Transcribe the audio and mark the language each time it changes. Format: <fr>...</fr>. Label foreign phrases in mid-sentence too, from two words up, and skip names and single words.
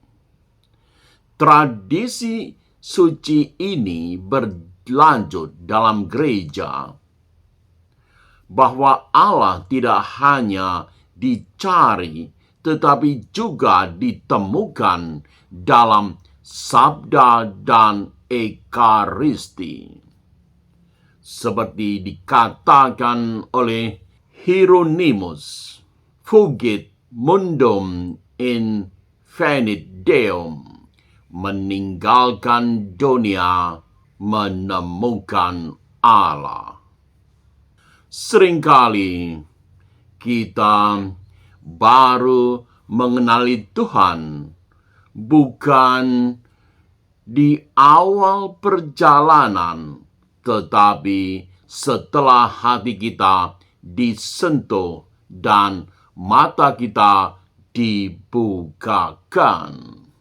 <id>Tradisi suci ini berlanjut dalam gereja, bahwa Allah tidak hanya dicari tetapi juga ditemukan dalam sabda dan ekaristi. Seperti dikatakan oleh Hieronymus,</id> <la>fugit mundum in venit Deum,</la> <id>meninggalkan dunia menemukan Allah. Seringkali kita baru mengenali Tuhan bukan di awal perjalanan, tetapi setelah hati kita disentuh dan mata kita dibukakan.</id>